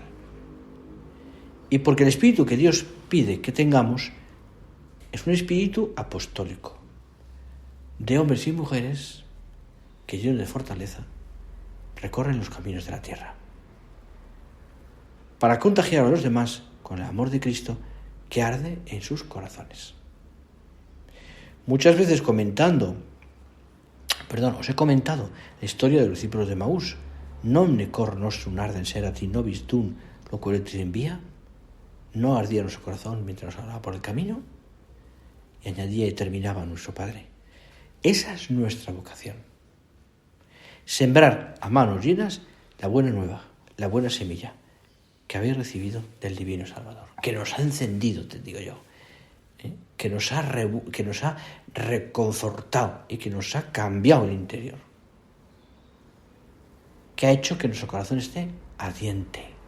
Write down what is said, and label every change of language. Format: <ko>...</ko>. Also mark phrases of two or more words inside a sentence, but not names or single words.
<es>Y porque el espíritu que Dios pide que tengamos es un espíritu apostólico, de hombres y mujeres que, llenos de fortaleza, recorren los caminos de la tierra, para contagiar a los demás con el amor de Cristo que arde en sus corazones. Muchas veces os he comentado la historia de los discípulos de Maús.</es> <la>Non ne cor nostrum ardens erat in nobis dum locuetis in via.</la> <es>No ardía nuestro corazón mientras nos hablaba por el camino. Y añadía y terminaba nuestro Padre. Esa es nuestra vocación. Sembrar a manos llenas la buena nueva, la buena semilla que habéis recibido del Divino Salvador, que nos ha encendido, te digo yo, que nos ha reconfortado y que nos ha cambiado el interior, que ha hecho que nuestro corazón esté ardiente.</es>